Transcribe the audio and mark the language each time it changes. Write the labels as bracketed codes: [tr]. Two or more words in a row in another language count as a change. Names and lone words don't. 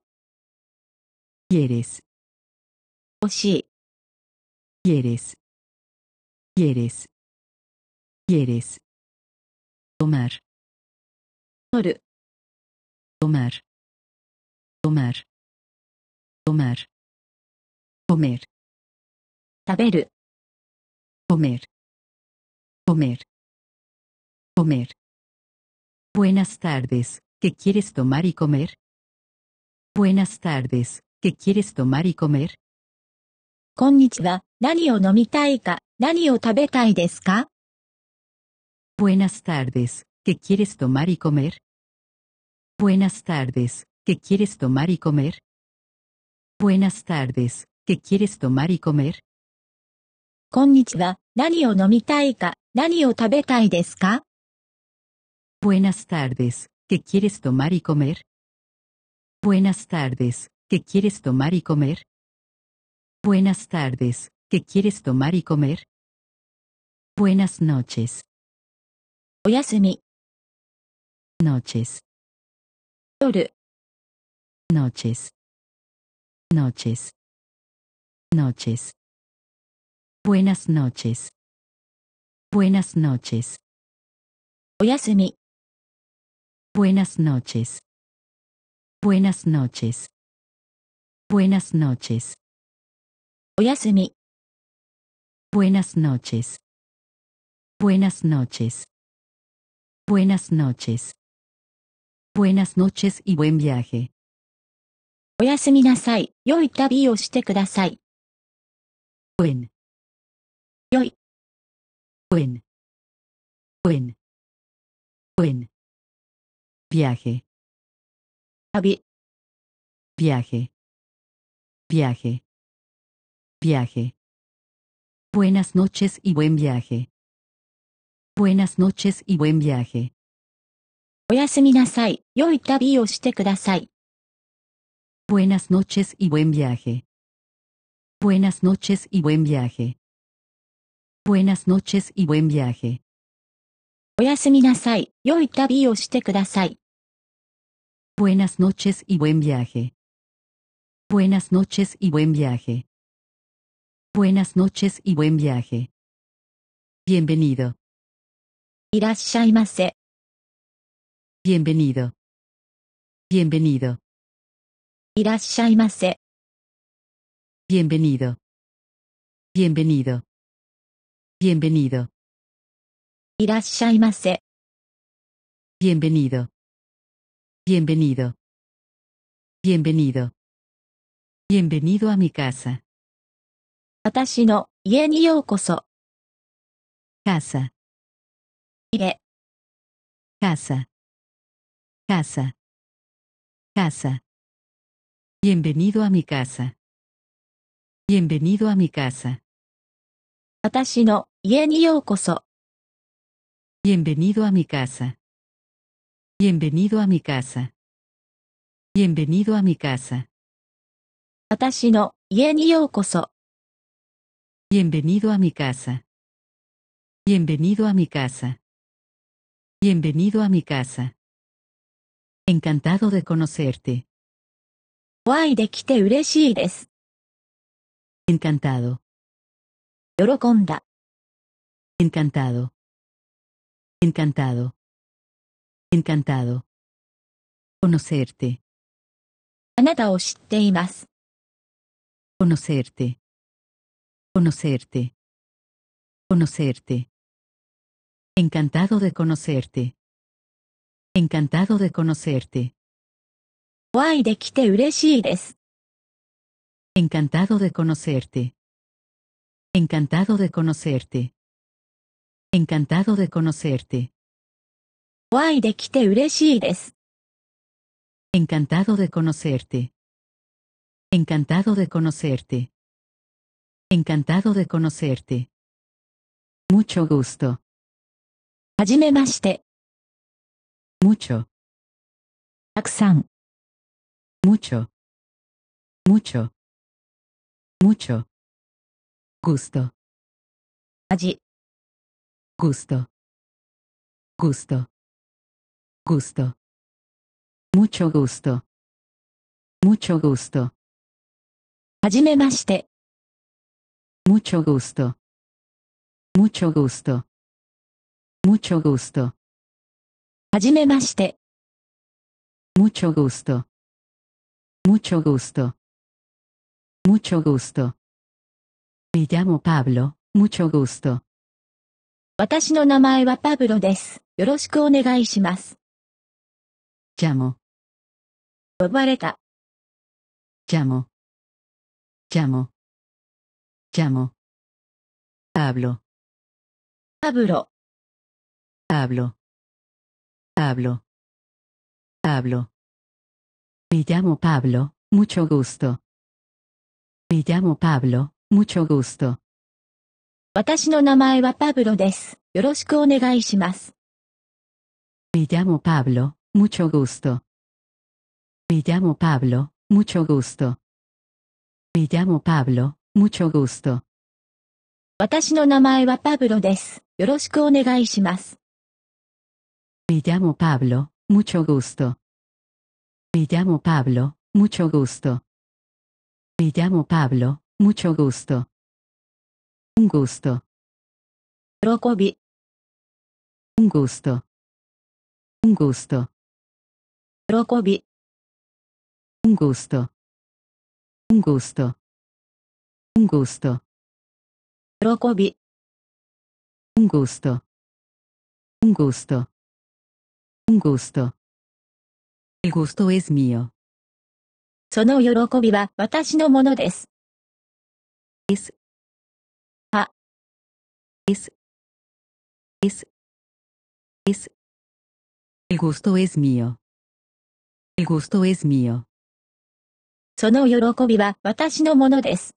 [es] ¿Quieres? [ja] 欲しい。 [es] ¿Quieres? ¿Quieres? ¿Quieres? Tomar. [ja] 取る。 [es] Tomar. Tomar. Tomar. Comer. [ja] 食べる。 [es] Comer. Comer. Comer. Buenas tardes. ¿Qué quieres tomar y comer? Buenas tardes. ¿Qué quieres tomar y comer? [ja] こんにちは。何を飲みたいか、何を食べたいですか？ [es] Buenas tardes. ¿Qué quieres tomar y comer? Buenas tardes. ¿Qué quieres tomar y comer? Buenas tardes. ¿Qué quieres tomar y comer? [ja] こんにちは。何を飲みたいか、何を食べたいですか？ [es] Buenas tardes. ¿Qué quieres tomar y comer? Buenas tardes. ¿Qué quieres tomar y comer? Buenas tardes. ¿Qué quieres tomar y comer? Buenas noches. [ja] おやすみ。 [es] Noches. [ja] 夜。 [es] Noches. Noches. Noches. Buenas noches. Buenas noches. [ja] おやすみ。 [es] Buenas noches. Buenas noches. Buenas noches. [ja] おやすみ。 [es] Buenas noches. Buenas noches. Buenas noches. Buenas noches y buen viaje. [ja] おやすみなさい。良い旅をしてください。 [es] Buen. Buen. Buen. Buen. Viaje. [ja] 旅、 [es] Viaje. Viaje. Viaje. Buenas noches y buen viaje. Buenas noches y buen viaje. [ja] おやすみなさい。良い旅をしてください。 [es] Buenas noches y buen viaje. Buenas noches y buen viaje. Buenas noches y buen viaje. [ja] おやすみなさい。良い旅をしてください。 [es] Buenas noches y buen viaje. Buenas noches y buen viaje. Buenas noches y buen viaje. Bienvenido. [ja] いらっしゃいませ。 [es] Bienvenido. Bienvenido. [ja] いらっしゃいませ。 [es] Bienvenido. Bienvenido. Bienvenido. [ja] いらっしゃいませ。 [es] Bienvenido. Bienvenido. Bienvenido. Bienvenido a mi casa. [ja] 私の家にようこそ。 [es] Casa. [ja] 家、 [es] Casa. Casa. Casa. Bienvenido a mi casa. Bienvenido a mi casa. [ja] 私の家にようこそ。 [es] Bienvenido a mi casa. Bienvenido a mi casa. Bienvenido a mi casa. [ja] 私の家にようこそ。 [es] Bienvenido a mi casa. Bienvenido a mi casa. Bienvenido a mi casa. Encantado de conocerte. [ja] お会いできて嬉しいです。 [es] Encantado. [ja] 喜んだ。 [es] Encantado. Encantado. Encantado. Conocerte. [ja] あなたを知っています。 [es] Conocerte. Conocerte. Conocerte. Encantado de conocerte. Encantado de conocerte. [ja] お会いできて嬉しいです。 [es] Encantado de conocerte. Encantado de conocerte. Encantado de conocerte. [ja] お会いできて嬉しいです。 [es] Encantado de conocerte. Encantado de conocerte. Encantado de conocerte. Mucho gusto. [ja] はじめまして。 [es] Mucho. [ja] たくさん。 [es] Mucho. Mucho. Mucho. Gusto. [ja] 味。 [es] Gusto. Gusto. Gusto. Mucho gusto. Mucho gusto. [ja] はじめまして。 [es] Mucho gusto. Mucho gusto. Mucho gusto. [ja] はじめまして。 [es] Mucho gusto. Mucho gusto. Mucho gusto. Me llamo Pablo. Mucho gusto. [ja] 私の名前はパブロです。よろしくお願いします。 [es] Llamo. [ja] 呼ばれた。 [es] Llamo. Llamo. Llamo. Pablo. [ja] パブロ。 [es] Pablo. Pablo. Pablo. Me llamo Pablo. Mucho gusto. Me llamo Pablo. Mucho gusto. [ja] 私の名前はパブロです。よろしくお願いします。 [es] Me llamo Pablo. Mucho gusto. Me llamo Pablo. Mucho gusto. Me llamo Pablo. Mucho gusto. [ja] 私の名前はパブロです。よろしくお願いします。 [es] Me llamo Pablo. Mucho gusto. Me llamo Pablo. Mucho gusto. Me llamo Pablo. Mucho gusto. Un gusto. [ja] 喜び。 [es] Un gusto. Un gusto. [ja] 喜び。 [es] Un gusto. Un gusto. Un gusto. [ja] 喜び。 [es] Un gusto. Un gusto. Un gusto. El gusto es mío. [ja] その喜びは私のものです。 [es] Es. Ha. Es. Es. Es. El gusto es mío. El gusto es mío. [ja] その喜びは私のものです。